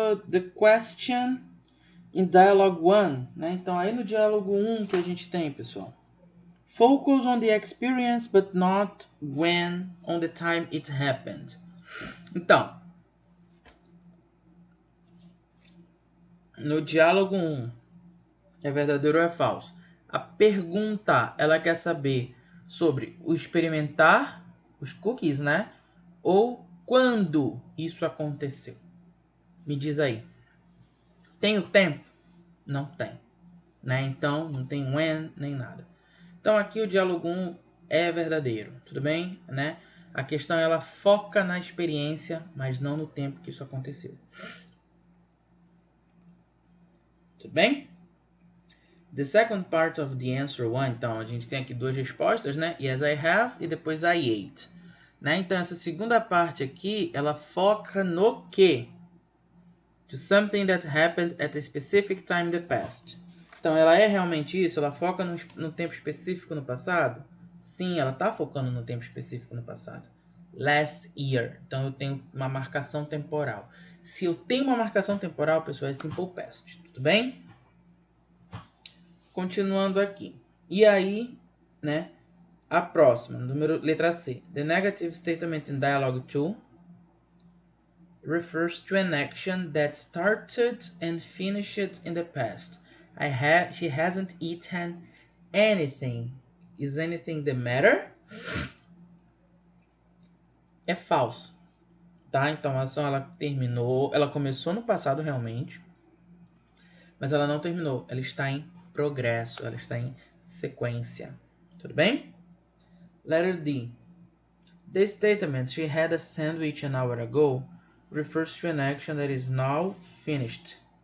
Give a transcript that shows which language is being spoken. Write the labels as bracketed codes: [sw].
[en] The question in dialogue 1, né? [pt] Então, aí no diálogo 1 que a gente tem, pessoal. [en] Focus on the experience, but not when, on the time it happened. [pt] Então, no diálogo 1, é verdadeiro ou é falso? A pergunta, ela quer saber sobre o experimentar, os cookies, né? Ou quando isso aconteceu. Me diz aí. Tem o tempo? Não tem. Né? Então, não tem when, nem nada. Então, aqui o diálogo 1 é verdadeiro, tudo bem? Né? A questão, ela foca na experiência, mas não no tempo que isso aconteceu. Tudo bem? [en] The second part of the answer 1, [pt] então, a gente tem aqui 2 respostas, né? [en] Yes, I have, [pt] e depois [en] I ate. Né? [pt] Então, essa segunda parte aqui, ela foca no quê? [en] To something that happened at a specific time in the past. [pt] Então, ela é realmente isso? Ela foca no tempo específico no passado? Sim, ela está focando no tempo específico no passado. [en] Last year. [pt] Então, eu tenho uma marcação temporal. Se eu tenho uma marcação temporal, pessoal, é simple past. Tudo bem? Continuando aqui. E aí, né? A próxima, letra C. [en] The negative statement in dialogue 2 refers to an action that started and finished in the past. She hasn't eaten anything. Is anything the matter? [pt] É falso, tá? Então a ação, ela terminou, ela começou no passado realmente, mas ela não terminou. Ela está em progresso, ela está em sequência. Tudo bem? [en] Letter D. The statement "she had a sandwich an hour ago" refers to an action that is now finished.